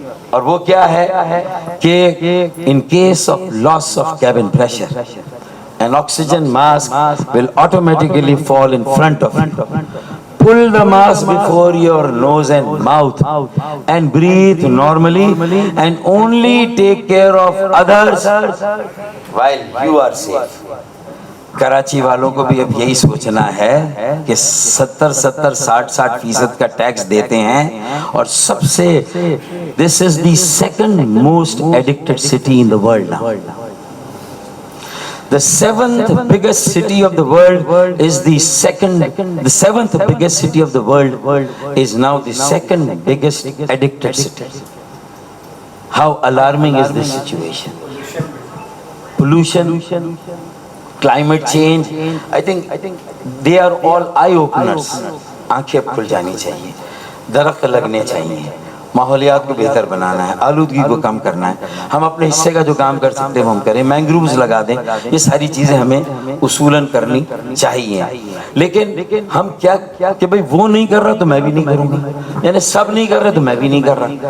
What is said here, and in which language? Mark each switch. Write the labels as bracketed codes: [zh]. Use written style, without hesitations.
[ur] اور وہ کیا ہے کہ [en] in case of loss of cabin pressure, an oxygen mask will automatically fall in front of you. Pull the mask before your nose and mouth and breathe normally, and only take care of others while you are safe. [ur] Karachi والوں کو بھی اب یہی سوچنا ہے کہ 60% کا tax دیتے ہیں، اور سب سے [en] this is the second most addicted city in the world now. The seventh biggest city of the world is the seventh biggest city of the world is now the second biggest addicted city. How alarming is this situation? Pollution, climate change, I think they are all eye openers. [ur] آنکھیں کھل جانی چاہیے، درخت لگنے چاہیے، ماحولیات کو بہتر بنانا ہے، آلودگی کو کم کرنا ہے. ہم اپنے حصے کا جو کام کر سکتے ہیں وہ ہم کریں، مینگرووز لگا دیں. یہ ساری چیزیں ہمیں اصولاً کرنی چاہیے. لیکن ہم کیا کہ بھئی وہ نہیں کر رہا تو میں بھی نہیں کروں گا, یعنی سب نہیں کر رہے تو میں بھی نہیں کر رہا.